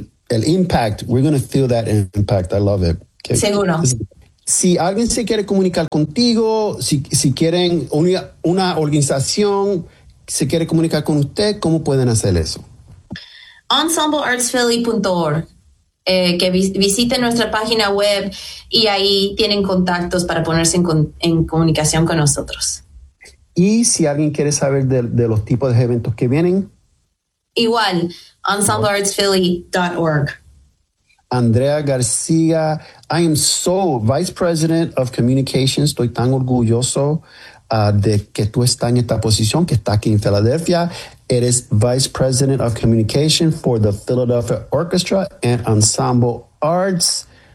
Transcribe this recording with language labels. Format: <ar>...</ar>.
<en>El impact, we're going to feel that impact. I love it.</en> <es>Okay. Seguro. Si alguien se quiere comunicar contigo, si quieren una organización, se quiere comunicar con usted, ¿cómo pueden hacer eso? EnsembleArtsPhilly.org, que visite nuestra página web y ahí tienen contactos para ponerse en comunicación con nosotros. Y si alguien quiere saber de los tipos de eventos que vienen. Igual, EnsembleArtsPhilly.org.</es> <en>Andrea García, I am so Vice President of Communications.</en> <es>Estoy tan orgulloso de que tú estás en esta posición, que estás aquí en Filadelfia. Eres</es> <en>Vice President of Communication</en> <es>for the Philadelphia Orchestra and Ensemble Arts.</es>